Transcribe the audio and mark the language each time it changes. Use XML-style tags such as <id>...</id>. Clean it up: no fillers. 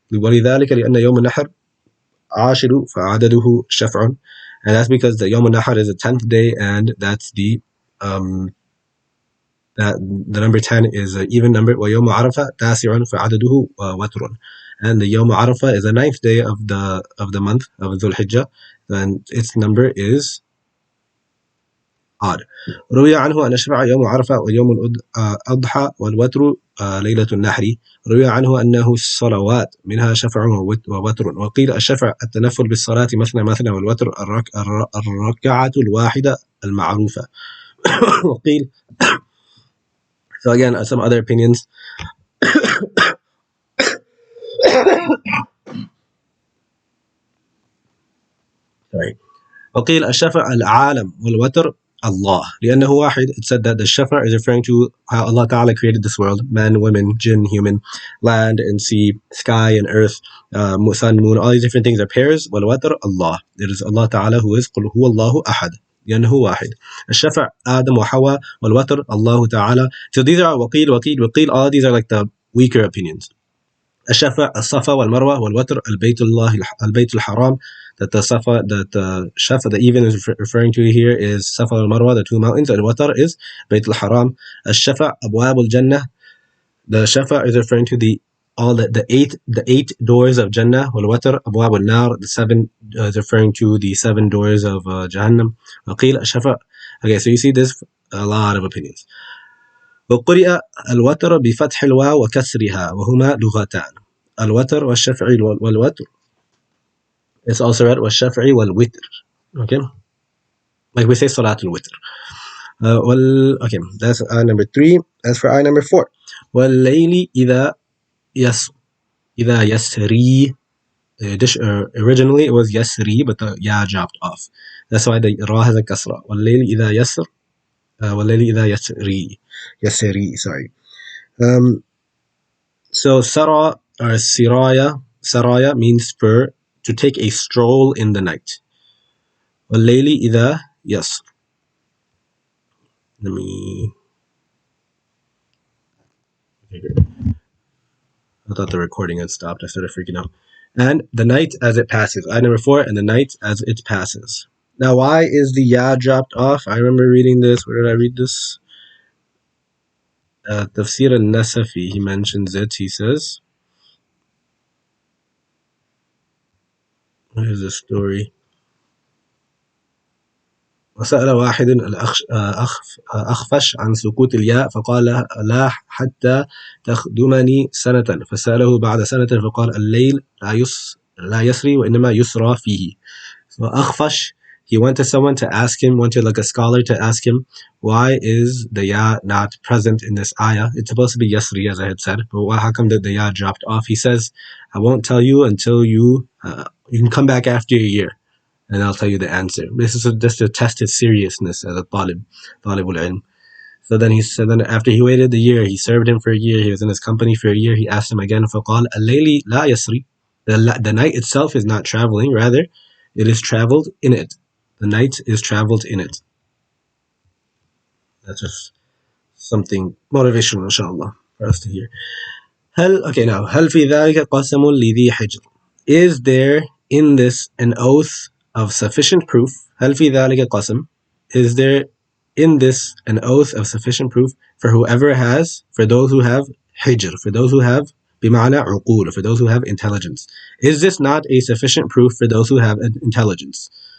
<ar>ولذلك لأن يوم النحر عاشر فعدده شفع,</ar> <en>and that's because the Yawm al-Nahr is the 10th day, and that's that the number 10 is an even number.</en> <ar>وَيَوْمُ عَرَفَةَ تَاسِعٌ فَعَدَدُهُ وَتْرٌ,</ar> <en>and the Yawm Arafah is the 9th day of the month of Dhul Hijjah, and its number is odd.</en> <ar>روي عنه أن الشفع يوم عرفة ويوم الأضحى والوتر ليلة النحر. روي عنه أنه الصلوات منها شفع ووتر. وقيل الشفع التنفل بالصلاة مثنى مثنى، والوتر الركعة الواحدة المعروفة.</ar> <en>وقيل, so again, some other opinions. Sorry.</en> <ar>وقيل الشفع العالم والوتر Allah, لأنه واحد.</ar> <en>It said that the shafa is referring to how Allah Ta'ala created this world: men, women, jinn, human, land and sea, sky and earth, sun, moon, all these different things are pairs. والوتر Allah, it is Allah Ta'ala who is</en> <ar>قل هو الله أحد لأنه واحد. الشفع آدم وحواء والوتر الله تعالى.</ar> <en>So these are وقيل, all these are like the weaker opinions.</en> <ar>الشفع الصفا والمروة والوتر البيت الحرام.</ar> <en>That the shafa, the even is referring to here is Safa al Marwa, the two mountains, and watar is Bayt al Haram.</en> <ar>Al-Shafa Abwab al Jannah.</ar> <en>The shafa is referring to the eight doors of Jannah.</en> <ar>Wal watar Abwab al Nar,</ar> <en>the seven is referring to the 7 doors of Jahannam.</en> <ar>Waqil al-Shafa.</ar> <en>Okay, so you see this a lot of opinions.</en> <ar>وقرئ الوتر بفتح الواو وكسرها وهما لغتان. الوتر والشفع والوتر.</ar> <en>It's also read</en> <ar>والشفعي والوتر.</ar> <en>Okay, like we say Salatul Witr. Okay, that's ayah number 3. As for ayah number 4,</en> <ar>والليل إذا يسري.</ar> <en>originally it was yasri, but the ya dropped off. That's why the ra has a kasra.</en> <ar>وَاللَّيْلِ إِذَا يَسْرِ وَاللَّيْلِ إِذَا يَسْرِ يَسْرِ, sorry.</ar> <en>Um, so sara or saraya means for to take a stroll in the night.</en> <ar>وَاللَّيْلِ إِذَا يَسْرِ.</ar> <en>Let me. Okay, great. I thought the recording had stopped. I started freaking out. And the night as it passes. Ayah number 4, and the night as it passes. Now, why is the ya dropped off? I remember reading this. Where did I read this? Tafsir al-Nasafi, he mentions it. He says, what is the story?</en> <ar>وسأل واحد الأخفش عن سكوت الياء فقال لا حتى تخدمني سنة فسأله بعد سنة فقال الليل لا يسري وإنما يسرى فيه.</ar> <en>So Akhfash, he went to someone to ask him, went to like a scholar to ask him, why is the ya not present in this ayah? It's supposed to be yasri, as I had said, but how come did the ya dropped off? He says, I won't tell you until you can come back after a year, and I'll tell you the answer. This is just to test his seriousness as a talibul ilm. So then after he waited the year, he served him for a year, he was in his company for a year, he asked him again,</en> <ar>فَقَالَ اللَّيْلِ لَا يَسْرِ.</ar> <en>The night itself is not traveling, rather, it is traveled in it. The night is traveled in it. That's just something motivational, inshallah, for us to hear.</en> <ar>Now, هل في ذلك قسم لذي حجر?</ar> <en>Is there in this an oath of sufficient proof?</en> <ar>هل في ذلك قسم?</ar> <en>Is there in this an oath of sufficient proof for whoever has, for those who have hijr, for those who have</en> <ar>بمعنى عقول,</ar> <en>for those who have intelligence? Is this not a sufficient proof for those who have intelligence?</en>